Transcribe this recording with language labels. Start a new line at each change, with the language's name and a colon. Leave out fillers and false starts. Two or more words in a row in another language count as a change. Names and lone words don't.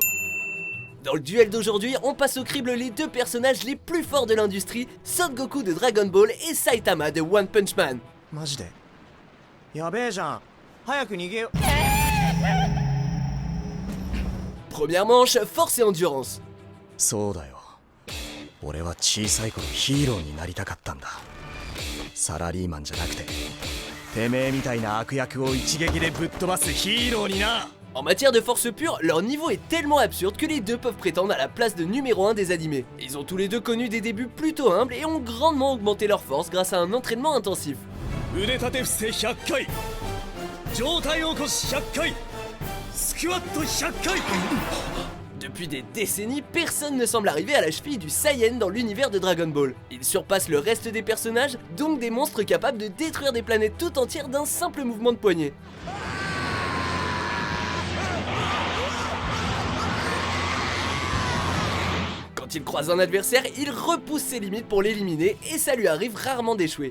French: Dans le duel d'aujourd'hui, on passe au crible les deux personnages les plus forts de l'industrie, Son Goku de Dragon Ball et Saitama de One Punch Man. Première manche, force et endurance.
Japanese: そうだよ。俺は小さい頃ヒーローになりたかったんだ。サラリーマンじゃなくて、てめえみたいな悪役を一撃でぶっ飛ばすヒーローにな。
French: En matière de force pure, leur niveau est tellement absurde que les deux peuvent prétendre à la place de numéro 1 des animés. Ils ont tous les deux connu des débuts plutôt humbles et ont grandement augmenté leur force grâce à un entraînement intensif.
Japanese: 腕立て伏せ100回、上体起こし100回、スクワット100回。
French: Depuis des décennies, personne ne semble arriver à la cheville du Saiyan dans l'univers de Dragon Ball. Ils surpassent le reste des personnages, donc des monstres capables de détruire des planètes tout entières d'un simple mouvement de poignet. Quand il croise un adversaire, il repousse ses limites pour l'éliminer et ça lui arrive rarement d'échouer.